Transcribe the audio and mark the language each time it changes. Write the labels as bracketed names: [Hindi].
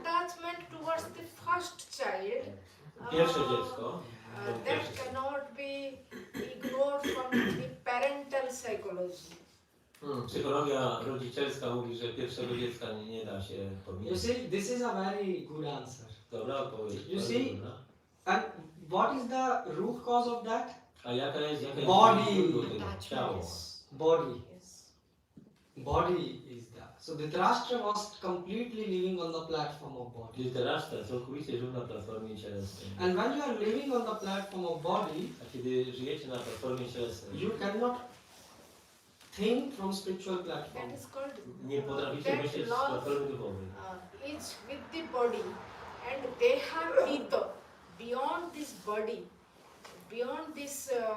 [English] attachment towards the first child, [Polish] Pierwsze dziecko, [English] that cannot be ignored from the parental psychology. [Polish] Psychologia rodzicielska mówi, że pierwszego dziecka nie da się [English] you [Polish] pominąć. [English] see, this is a very good answer. [Polish] Dobra odpowiedź. [English] You [Polish] bardzo [English] see? [Polish] dobra. [English] And what is the root cause of that? [Polish] A jaka jest [English] Body. [Polish] źródło tego? Ciało. [English] Body. Yes. Body is that. So Dhritarashtra was completely living on the platform of body. [Polish] Dhritarashtra całkowicie żył na platformie cielesnej. [English] And when you are living on the platform of body, [Polish] A kiedy żyjecie na platformie cielesnej, [English] you cannot think from spiritual platform. That is called [Polish] nie potraficie [English] that [Polish] myśleć z [English] love [Polish] platformy duchowej. [English] is with the body, and they have ego beyond this body, beyond this.